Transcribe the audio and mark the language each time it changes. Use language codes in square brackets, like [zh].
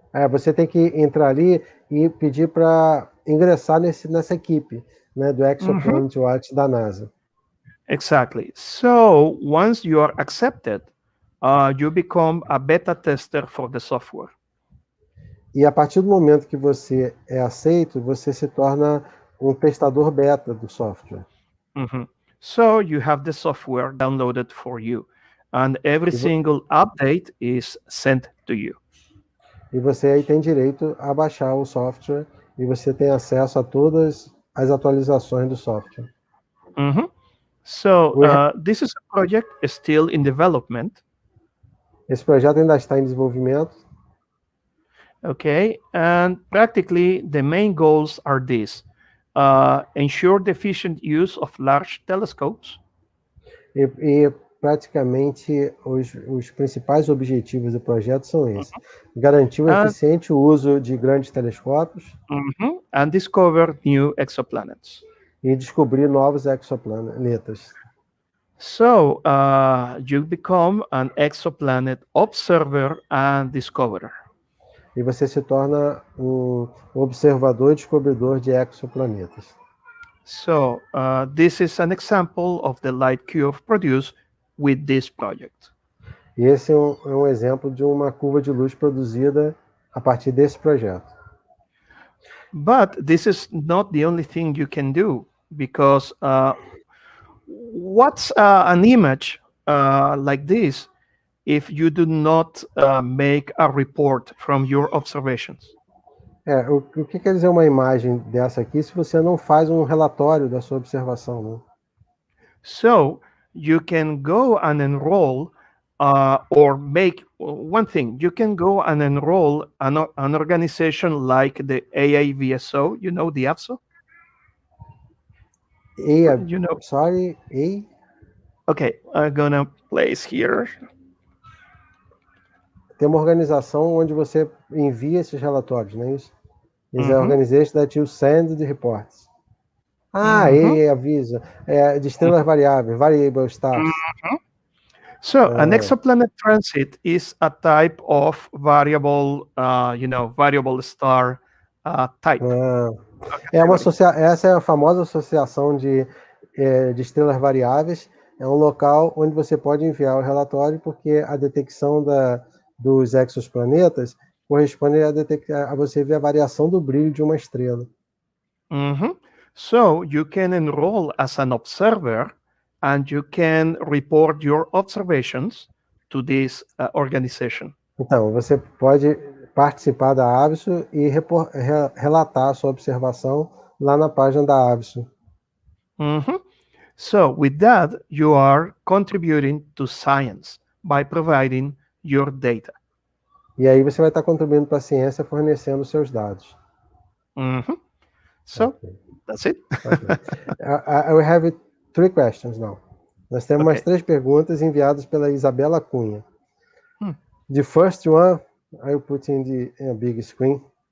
[pt] Você tem que entrar ali e pedir para ingressar nessa equipe, né, do Exoplanet Watch da NASA. [en] Exactly. So once you are accepted, you become a beta tester for the software. [pt] E a partir do momento que você é aceito, você se torna um testador beta do software. [en] So you have the software downloaded for you, and every single update is sent to you. [pt] E você aí tem direito a baixar o software e você tem acesso a todas as atualizações do software. [en] So this is a project still in development. [pt] Esse projeto ainda está em desenvolvimento. [en] Okay, and practically the main goals are these. Ensure the efficient use of large telescopes. [pt] E praticamente os principais objetivos do projeto são esses. Garantir o eficiente uso de grandes telescópios. [en] And discover new exoplanets. [pt] E descobrir novos exoplanetas. [en] So you become an exoplanet observer and discoverer. [pt] E você se torna um observador e descobridor de exoplanetas. [en] So this is an example of the light curve produced with this project. [pt] E esse é um exemplo de uma curva de luz produzida a partir desse projeto. [en] But this is not the only thing you can do, because what's an image like this if you do not make a report from your observations? [pt] O que quer dizer uma imagem dessa aqui se você não faz um relatório da sua observação, né? [en] So you can go and enroll or make one thing. You can go and enroll an organization like the AAVSO. You know the AVSO? You know. Sorry, A? Okay, I'm gonna place here. [pt] Tem uma organização onde você envia esses relatórios, não é isso? [en] Is an Mhm. organization that you send the reports. Ah, Mhm. [pt] E avisa. É, de estrelas variáveis, [en] variable stars. Mhm. So an exoplanet transit is a type of variable, variable star type. Ah, Category. [pt] essa é a famosa associação de estrelas variáveis. É um local onde você pode enviar o relatório, porque a detecção dos exoplanetas corresponde a você ver a variação do brilho de uma estrela. Mhm. [en] So you can enroll as an observer and you can report your observations to this organization. [pt] Então, você pode participar da ABSO e relatar a sua observação lá na página da ABSO. Mhm. [en] So with that, you are contributing to science by providing your data. [pt] E aí você vai estar contribuindo para a ciência fornecendo seus dados. [en] Mhm. So Okay. that's it. Okay. I will have 3 questions now. [pt] Nós temos mais [en] Okay. [pt] 3 perguntas enviadas pela Isabela Cunha. Hmm. [en] The first one, I will put in the big screen.